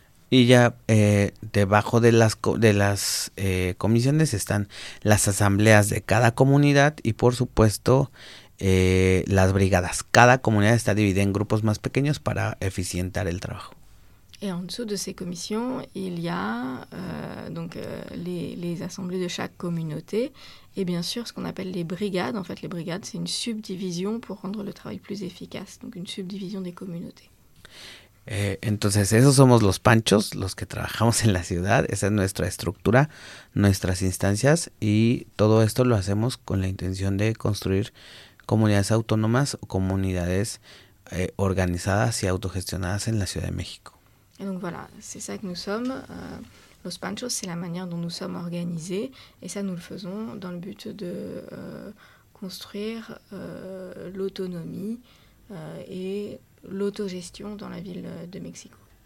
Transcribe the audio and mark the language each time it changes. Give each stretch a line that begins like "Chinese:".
Spanish: Y ya debajo de las comisiones están las asambleas de cada comunidad y por supuesto las brigadas. Cada comunidad está dividida en grupos más pequeños para eficientar el trabajo.
French: Et en dessous de ces commissions, il y a les assemblées de chaque communauté et bien sûr ce qu'on appelle les brigades. En fait, les brigades, c'est une subdivision pour rendre le travail plus efficace, donc une subdivision des communautés.
Spanish: Entonces esos somos los panchos, los que trabajamos en la ciudad, esa es nuestra estructura, nuestras instancias y todo esto lo hacemos con la intención de construir comunidades autónomas o comunidades organizadas y autogestionadas en la Ciudad de México.
French: Y donc voilà, c'est ça que nous sommes, los panchos, c'est la manière dont nous sommes organisés et ça nous le faisons dans le but de construire l'autonomie et l'autogestion dans la ville de Mexico.